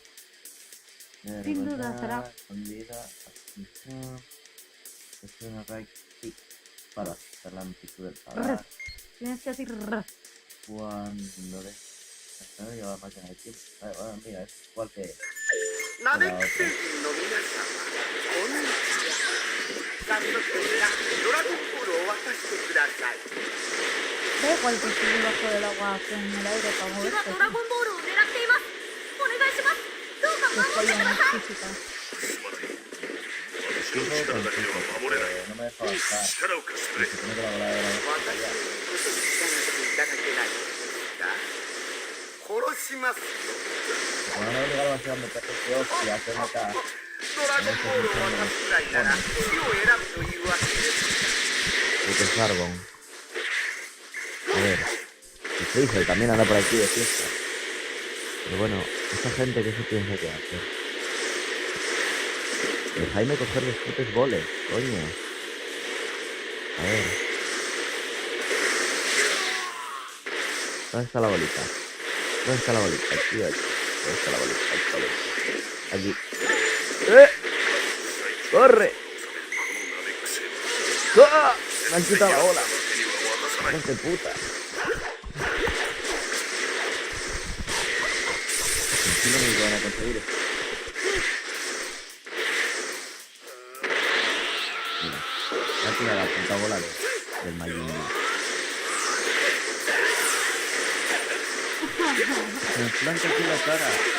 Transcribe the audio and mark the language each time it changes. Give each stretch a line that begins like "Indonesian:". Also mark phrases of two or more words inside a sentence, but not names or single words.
Spanish: Sin duda será. Escondida. Asunción. Es una raíz. Sí. Para hacer la amplitud del radar. Tienes que decir r. Cuando de. Lleva la máquina de tiempo. Bueno, mira, es igual que la
Japanese: ナメック
Spanish: otra.
Japanese: 星人の皆様、こんにちは。早速ですが、ドラゴンボールを渡してください。
Spanish: Da igual que esté debajo del agua que en el aire para
Japanese: 私は
Spanish: moverse.
Japanese: ドラゴンボールを狙っています。お願いします。どうか
Spanish: Que
Japanese: 守って
Spanish: follan
Japanese: くだ
Spanish: las
Japanese: さい。
Spanish: físicas.
Japanese: 私の力だけでは守れない。
Spanish: No me deja avanzar.
Japanese: 力を貸してくれ。
Spanish: Se supone que la bola de dragón
Japanese: 私
Spanish: está
Japanese: に
Spanish: allá.
Japanese: こそ従っていただけないですか。殺しますよ。
Spanish: Como no me he llegado a hacer donde te hostia, hacerme acá.
Japanese: ドラゴンボールを渡すくらいなら死を選ぶというわけです。
Spanish: Puto Sargon. A ver. Y Freezer también anda por aquí de fiesta. Pero bueno, esta gente que se piensa que hace. Dejadme coger los putos goles, coño. A ver. ¿Dónde está la bolita? ¿Dónde está la bolita? Tío, aquí. ¿Dónde está la bolita? Ahí está la bolita. Aquí. ¡Eh! ¡Corre!
Japanese: このナメック星は
Spanish: ¡Ah! Me han quitado la bola.
Japanese: 手には渡さない。
Spanish: ¡Hijos de puta! Encima no lo van a conseguir esto. Mira, ya tira la puta bola del Majin Buu. Se me planta aquí la cara.